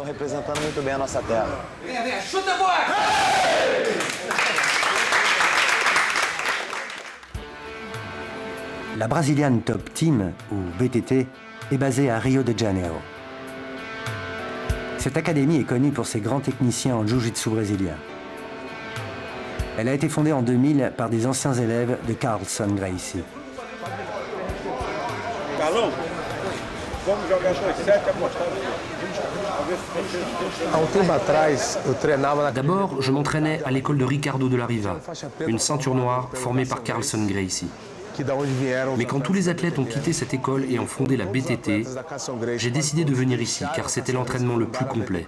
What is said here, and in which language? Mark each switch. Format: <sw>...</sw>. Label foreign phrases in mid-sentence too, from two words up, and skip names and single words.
<fr>La Brazilian Top Team, ou BTT, est basée à Rio de Janeiro. Cette académie est connue pour ses grands techniciens en jiu-jitsu brésilien. Elle a été fondée en 2000 par des anciens élèves de Carlson Gracie.</fr> <pt>Carlão, vamos jogar 7 apostados.</pt> <fr>D'abord, je m'entraînais à l'école de Ricardo de la Riva, une ceinture noire formée par Carlson Gracie. Mais quand tous les athlètes ont quitté cette école et ont fondé la BTT, j'ai décidé de venir ici car c'était l'entraînement le plus complet.</fr>